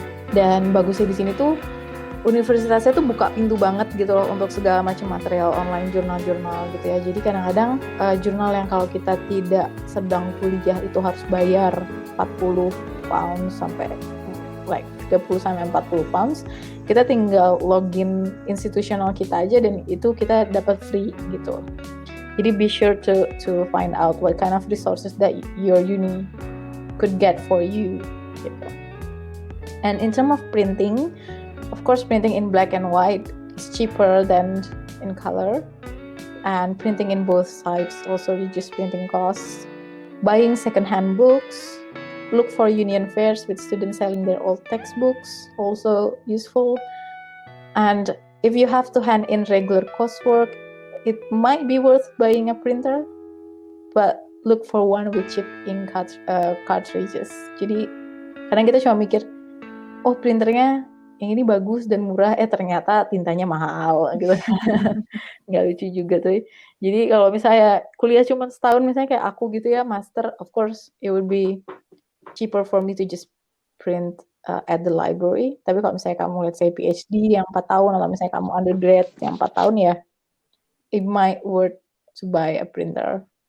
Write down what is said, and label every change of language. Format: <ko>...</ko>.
<id>Dan bagusnya di sini tuh universitasnya tuh buka pintu banget gitu loh untuk segala macam material online, jurnal-jurnal gitu ya. Jadi kadang-kadang jurnal yang kalau kita tidak sedang kuliah itu harus bayar 40 pounds sampai</id> <en>like</en> <id>30 sampai 40 pounds, kita tinggal login institusional kita aja dan itu kita dapat free gitu. Jadi</id> <en>be sure to find out what kind of resources that your uni could get for you</en> <id>gitu.</id> <en>And in terms of printing, of course, printing in black and white is cheaper than in color, and printing in both sides also reduce printing costs. Buying second-hand books, look for union fairs with students selling their old textbooks, also useful. And if you have to hand in regular coursework, it might be worth buying a printer, but look for one with cheap ink cartridges.</en> <id>Jadi kadang kita cuma mikir, oh printernya yang ini bagus dan murah, ternyata tintanya mahal gitu. Nggak lucu juga tuh. Jadi kalau misalnya kuliah cuma setahun misalnya kayak aku gitu ya, master,</id> <en>of course it would be cheaper for me to just print at the library.</en> <id>Tapi kalau misalnya kamu</id> <en>let's say</en> <id>PhD yang 4 tahun atau misalnya kamu undergrad yang 4 tahun ya,</id> <en>it might worth to buy a printer.</en>